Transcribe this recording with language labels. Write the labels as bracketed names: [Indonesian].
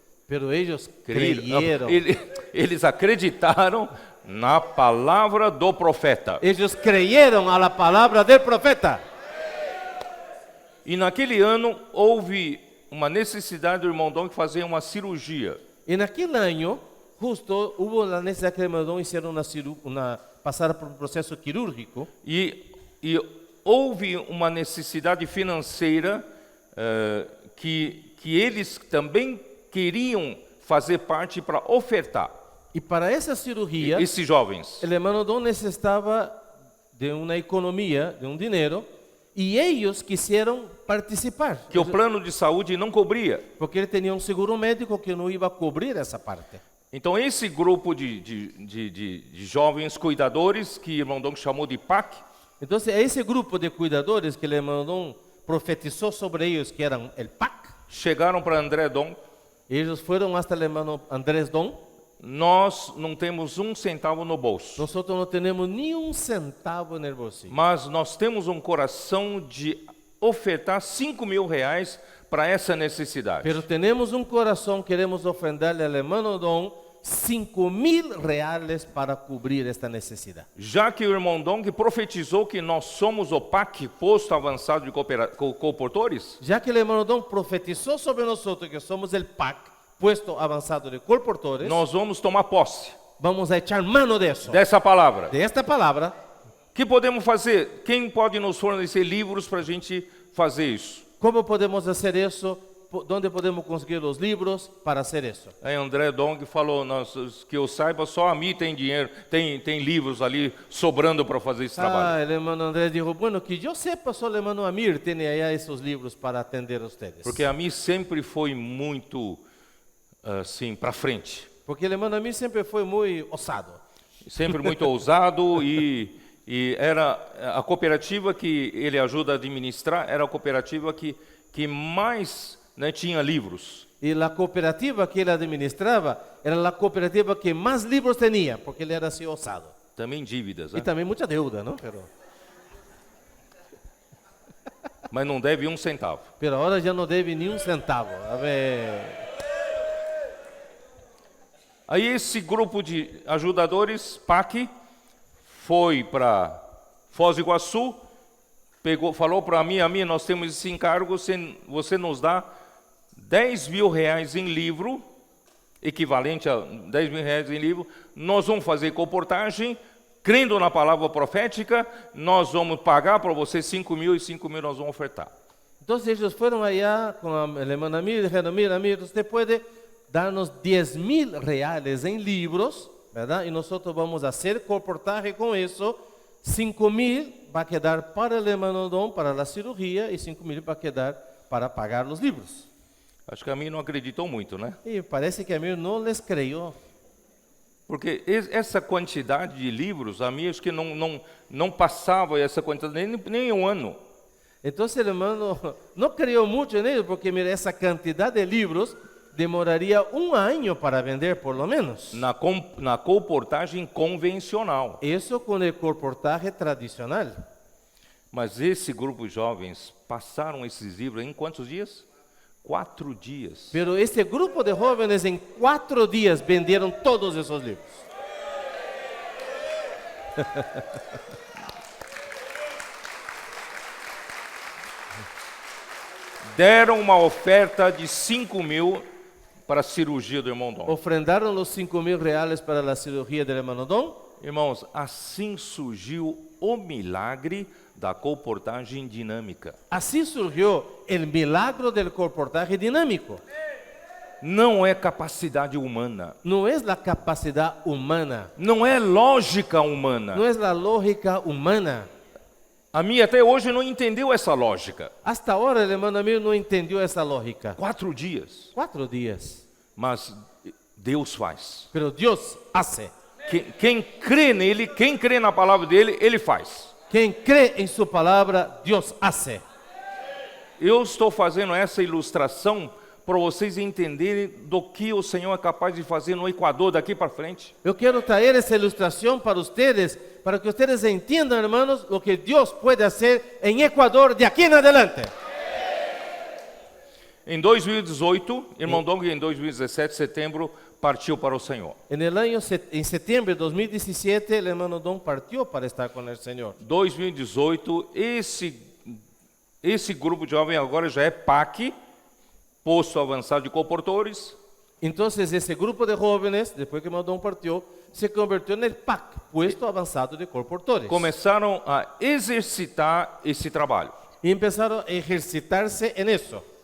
[Spanish] pero [Portuguese] eles [Spanish] creyeron. [Portuguese] Eles acreditaram na palavra do profeta. Eles [Spanish] creyeron a la palabra del profeta. [Portuguese] E naquele ano houve uma necessidade do irmão Dong fazer uma cirurgia. [Spanish] En aquel año, justo hubo la necesidad que el hermano Dong hiciera pasara por un proceso quirúrgico. [Portuguese] E houve uma necessidade financeira que eles também queriam fazer parte para ofertar. [Spanish] Y para esa cirugía, [Portuguese] Esses jovens. [Spanish] el hermano Dong necesitaba de una economía, de un dinero, y ellos quisieron participar. [Portuguese] Que o plano de saúde não cobria. [Spanish] Porque [Portuguese] ele [Spanish] tenía un seguro médico que no iba a cubrir esa parte. [Portuguese] Então esse grupo de jovens cuidadores, que o irmão Dong chamou de PAC, [Spanish] Entonces, a ese grupo de cuidadores que el hermano Dong profetizó sobre ellos, que eran el PAC, [Portuguese] chegaram para André Dong. [Spanish] ellos fueron hasta el hermano Andrés Dong. [Portuguese] Nós não temos um centavo no bolso, [Spanish] Nosotros no tenemos ni un centavo en el bolsillo, [Portuguese] mas nós temos um coração de ofertar R$5.000 para essa necessidade. [Spanish] pero tenemos un corazón, queremos ofrendarle al hermano Dong R$5,000 para cubrir esta necesidad. [Portuguese] Já que o irmão Dong profetizou que nós somos o PAC, posto avançado de colportores, [Spanish] Ya que el hermano Dong profetizó sobre nosotros que somos el PAC, puesto avanzado de colportores, [Portuguese] nós vamos tomar posse [Spanish] vamos a echar mano de eso, [Portuguese] dessa palavra. [Spanish] de esta palabra. [Portuguese] O que podemos fazer? Quem pode nos fornecer livros para a gente fazer isso? [Spanish] ¿Cómo podemos hacer eso? ¿Dónde podemos conseguir los libros para hacer eso? [Portuguese] Aí André Dong falou: que eu saiba, só a mim tem dinheiro, tem livros ali sobrando para fazer esse trabalho. [Spanish] El hermano Andrés dijo, bueno, que yo sepa, solo el hermano Amir tiene allá esos libros para atender a ustedes. [Portuguese] Porque a mim sempre foi muito assim para frente, [Spanish] Porque el hermano Amir siempre fue muy osado. [Portuguese] sempre muito ousado e era a cooperativa que ele ajuda a administrar, era a cooperativa que mais tinha livros. [Spanish] Y la cooperativa que él administraba era la cooperativa que más libros tenía, porque él era así osado. [Portuguese] Também dívidas, [Spanish] Y [Portuguese] né? [Spanish] también mucha deuda, ¿no? [Portuguese] Mas não deve um centavo. [Spanish] Pero ahora ya no debe ni un centavo. A ver. [Portuguese] Aí esse grupo de ajudadores, PAC, foi para Foz do Iguaçu, falou para mim, nós temos esse encargo, você nos dá 10 mil reais em livro, equivalente a 10 mil reais em livro, nós vamos fazer comportagem, crendo na palavra profética, nós vamos pagar para você 5 mil e 5 mil nós vamos ofertar. [Spanish] Entonces ellos fueron allá con el hermano Amir y dijeron, mira, usted puede darnos 10,000 reales en libros, ¿verdad? Y nosotros vamos a hacer comportaje con eso. 5,000 va a quedar para el hermano Dom, para la cirugía, y 5,000 va a quedar para pagar los libros. [Portuguese] Acho que a mim não acreditou muito, né? [Spanish] Y parece que Amir no les creyó. [Portuguese] Porque essa quantidade de livros, a mim acho que não passava essa quantidade nem um ano. [Spanish] Entonces el hermano no creyó mucho en ellos, porque mira, esa cantidad de libros demoraría un año para vender, por lo menos. [Portuguese] Na comportagem convencional. [Spanish] Eso con el comportaje tradicional. [Portuguese] Mas esse grupo de jovens passaram esses livros em quantos dias? 4 dias. [Spanish] Pero este grupo de jóvenes en 4 días vendieron todos esos libros. [Portuguese] Deram uma oferta de 5 mil para a cirurgia do irmão Dom. [Spanish] Ofrendaron los 5,000 reales para la cirugía del hermano Dom. [Portuguese] Irmãos, assim surgiu o milagre da comportagem dinâmica. [Spanish] Así surgió el milagro del comportaje dinámico. [Portuguese] Não é capacidade humana. [Spanish] No es la capacidad humana. [Portuguese] Não é lógica humana. [Spanish] No es la lógica humana. [Portuguese] A minha até hoje não entendeu essa lógica. [Spanish] Hasta ahora el hermano Amir no entendió esa lógica. [Portuguese] 4 dias. [Spanish] 4 días. [Portuguese] Mas Deus faz. [Spanish] Pero Dios hace. [Portuguese] Quem crê nele, quem crê na palavra dele, ele faz. [Spanish] Quien cree en su palabra, Dios hace. [Portuguese] Eu estou fazendo essa ilustração para vocês entenderem do que o Senhor é capaz de fazer no Equador daqui para frente. [Spanish] Yo quiero traer esa ilustración para que ustedes entiendan, hermanos, lo que Dios puede hacer en Ecuador de aquí en adelante. [Portuguese] Em 2018, irmão Dong, em 2017, setembro, partiu para o Senhor. [Spanish] En septiembre de 2017, el hermano Don partió para estar con el Señor. [Portuguese] 2018, esse grupo de jovens agora já é PAC, Posto Avançado de Comportores. [Spanish] Entonces ese grupo de jóvenes, después que el hermano Don partió, se convirtió en el PAC, Puesto Avanzado de Comportores. [Portuguese] Começaram a exercitar esse trabalho. [Spanish] Y empezaron a ejercitarse en eso.